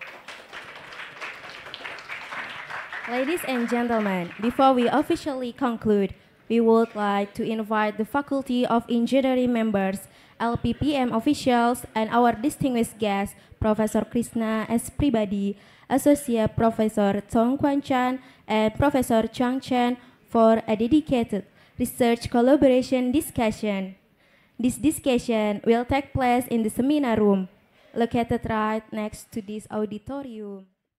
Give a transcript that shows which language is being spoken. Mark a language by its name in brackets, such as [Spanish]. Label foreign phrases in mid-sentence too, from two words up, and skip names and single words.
[English] Ladies and gentlemen, before we officially conclude, we would like to invite the Faculty of Engineering members, LPPM officials, and our distinguished guest, Professor Krishna S. Pribadi, Associate Professor Tong Kwan Chan, and Professor Chang Chen for a dedicated research collaboration discussion. This discussion will take place in the seminar room, located right next to this auditorium.